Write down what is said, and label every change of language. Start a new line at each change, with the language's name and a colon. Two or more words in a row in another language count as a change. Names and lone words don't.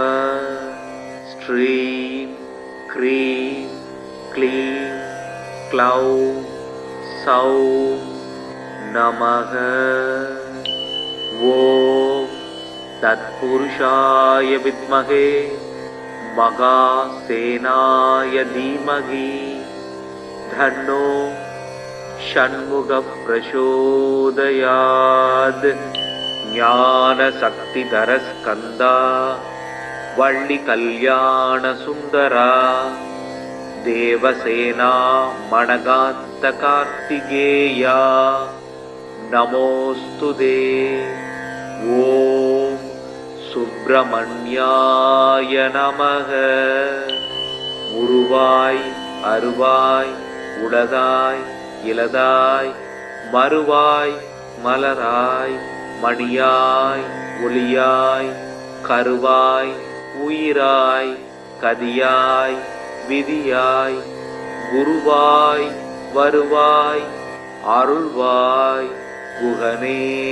Sanskrit: श्रीं क्रीं क्लीं क्लौं सौः नमः. ॐ तत्पुरुषाय विद्महे महासेनाय धीमहि तन्नो षण्मुखः प्रचोदयात्। ज्ञानशक्तिधरस्कन्दा वल्लिकल्याणसुन्दरा देवसेना मणगान्तकार्तिकेया नमोऽस्तुते। ॐ सुब्रह्मण्याय नमः।
Tamil: உருவாய் அருவாய் உளதாய் இலதாய் மறுவாய் மலராய் மணியாய் ஒளியாய் கருவாய் உயிராய் கதியாய் விதியாய் குருவாய் வருவாய் அருள்வாய் குகனே.